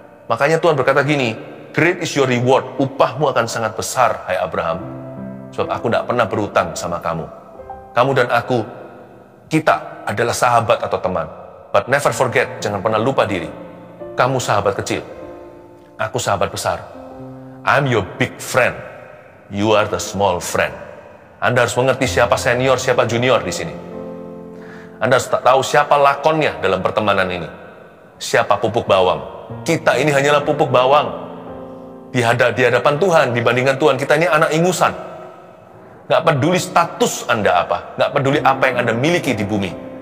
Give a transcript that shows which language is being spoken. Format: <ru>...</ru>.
<id>Makanya Tuhan berkata gini,</id> <en>great is your reward,</en> <id>upahmu akan sangat besar, hai Abraham. Sebab aku tidak pernah berutang sama kamu. Kamu dan aku, kita adalah sahabat atau teman.</id> <en>But never forget,</en> <id>jangan pernah lupa diri. Kamu sahabat kecil, aku sahabat besar.</id> <en>I'm your big friend, you are the small friend.</en> <id>Anda harus mengerti siapa senior, siapa junior di sini. Anda harus tahu siapa lakonnya dalam pertemanan ini. Siapa pupuk bawang. Kita ini hanyalah pupuk bawang. Di hadapan Tuhan, dibandingkan Tuhan, kita ini anak ingusan. Gak peduli status Anda apa, gak peduli apa yang Anda miliki di bumi.</id>